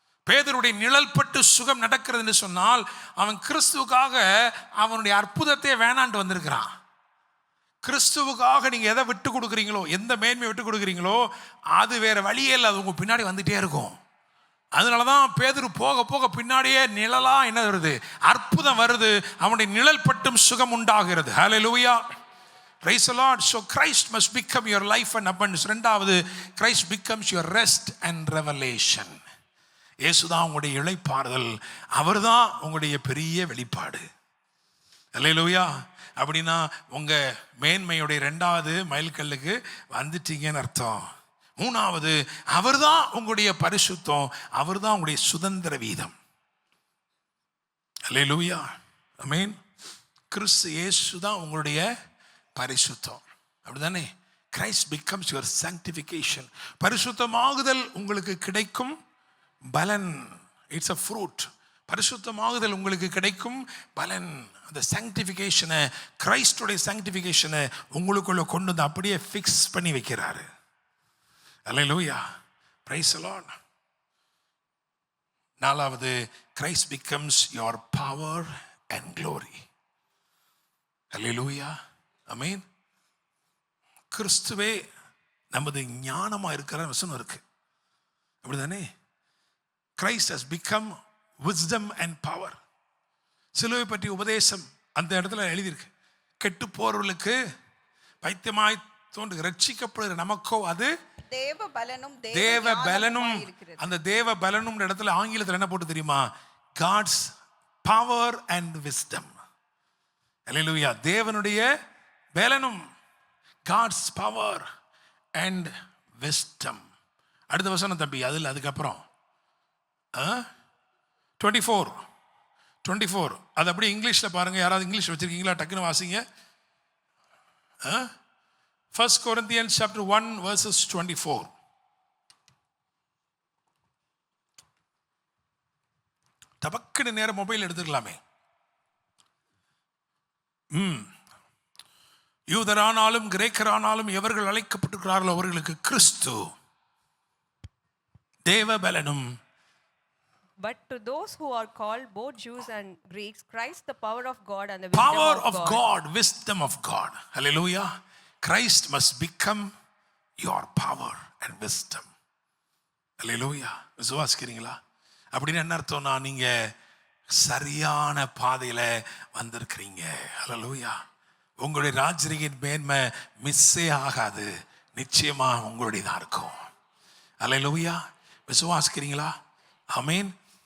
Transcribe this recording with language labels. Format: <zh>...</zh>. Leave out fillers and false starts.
<ta>பேதுருடைய நிழல் பட்டு சுகம் நடக்கிறது என்று சொன்னால் அவன் கிறிஸ்துவுக்காக அவனுடைய அற்புதத்தை வேணாண்டு வந்திருக்கிறான். கிறிஸ்துவுக்காக நீங்க எதை விட்டு கொடுக்குறீங்களோ, எந்த மேன்மையை விட்டு கொடுக்குறீங்களோ, அது வேற வழியே இல்லை, அது உங்க பின்னாடி வந்துட்டே இருக்கும். அதனாலதான் பேதுரு போக போக பின்னாடியே நிழலா என்ன வருது? அற்புதம் வருது. அவனுடைய நிழல் பட்டும் சுகம் உண்டாகிறது.</ta> <en>Hallelujah, praise the Lord. So Christ must become your life and abundance. இரண்டாவது, Christ becomes your rest and revelation.</en> <ta>இயேசுதான் உங்களுடைய இளைப்பாறுதல், அவர்தான் உங்களுடைய பெரிய வெளிப்பாடு. அல்லேலூயா. அப்படின்னா உங்க மேன்மையுடைய 2வது மைல்கல்லுக்கு வந்துட்டீங்கன்னு அர்த்தம். 3வது, அவர்தான் உங்களுடைய பரிசுத்தம், அவர்தான் உங்களுடைய சுதந்திர வீதம். அல்லேலூயா, ஆமென். கிறிஸ்து இயேசு தான் உங்களுடைய பரிசுத்தம், அப்படிதானே?</ta> <en>Christ becomes your sanctification.</en> <ta>பரிசுத்தமாகுதல் உங்களுக்கு கிடைக்கும் பலன்.</ta> <en>It's a fruit.</en> <ta>பரிசுத்தமாகுதல் உங்களுக்கு கிடைக்கும் பலன். அந்த சாங்டிஃபிகேஷனை, கிரைஸ்டுடைய சாங்டிஃபிகேஷனை உங்களுக்குள்ள கொண்டு வந்து அப்படியே ஃபிக்ஸ் பண்ணி வைக்கிறாரு.</ta> <en>Hallelujah, praise the Lord. 4வது, Christ becomes your power and glory.</en> <ta>அல்லேலூயா, ஆமென். கிறிஸ்துவே நமது ஞானமா இருக்கிற வசனம் இருக்கு, அப்படிதானே?</ta> <en>Christ has become wisdom and power.</en> <ta>சிலுவை பற்றி உபதேசம் அந்த இடத்துல எழுதியிருக்கு. கெட்டு போறவர்களுக்கு பைத்தியமாய் தோன்று, ரட்சிக்கப்படுகிற நமக்கோ அது தேவ பலனும் தேவ பலனும். அந்த தேவ பலனும் இடத்துல ஆங்கிலத்தில் என்ன போட்டு தெரியுமா?</ta> <en>God's power and wisdom. அல்லேலூயா,</en> <ta>தேவனுடைய பலனும்,</ta> <en>God's power and wisdom.</en> <ta>அடுத்த வசனம் தம்பி, அதில் அதுக்கப்புறம் 24 அது அப்படியே இங்கிலீஷில் பாருங்க. யாராவது இங்கிலீஷ் வச்சிருக்கீங்களா? டக்குன்னு வாசிங்க.</ta> <en>1 Corinthians chapter 1 verses 24.</en> <ta>டபக்குன்னு நேரம் மொபைல் எடுத்துக்கலாமே. யூதரானாலும் கிரேக்கரானாலும் எவர்கள் அழைக்கப்பட்டிருக்கிறார்களோ அவர்களுக்கு கிறிஸ்து தேவ பலனும்.</ta> <en>But to those who are called, both Jews and Greeks, Christ the power of God and the Power wisdom of God, wisdom of God. Hallelujah. Christ must become your power and wisdom.</en> <ta>Hallelujah. விசுவாசிக்கிறீங்களா? அப்படின்னு என்ன அர்த்தம்னா, நீங்க சரியான பாதையில வந்திருக்கிறீங்க. ஹல்லேலூயா. உங்களுடைய ராஜ்யத்தின் மேன்மை மிஸ்ஸே ஆகாது, நிச்சயமா உங்களுடையதான் இருக்கும். ஹல்லேலூயா. விசுவாசிக்கிறீங்களா? ஆமென்.</ta>